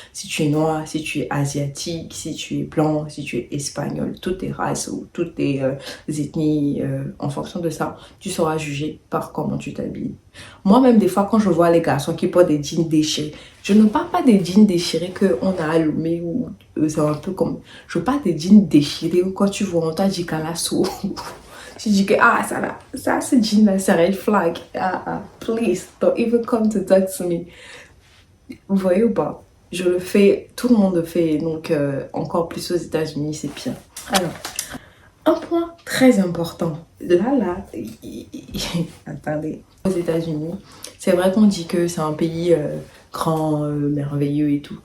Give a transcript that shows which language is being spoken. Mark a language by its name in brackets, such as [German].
[French] Si tu es noir, si tu es asiatique, si tu es blanc, si tu es espagnol, toutes les races ou toutes les ethnies, en fonction de ça, tu seras jugé par comment tu t'habilles. Moi-même, des fois, quand je vois les garçons qui portent des jeans déchirés, je ne parle pas des jeans déchirés qu'on a allumés ou c'est un peu comme... Je parle des jeans déchirés ou quand tu vois, on t'a dit calasso. Tu dis que, ah, ça ce jean-là, c'est red flag. [English] Please, don't even come to talk to me. [French] Vous voyez ou pas? Je le fais, tout le monde le fait, donc encore plus aux États-Unis, c'est pire. Alors, un point très important. Là, attendez. Aux États-Unis, c'est vrai qu'on dit que c'est un pays grand, merveilleux et tout.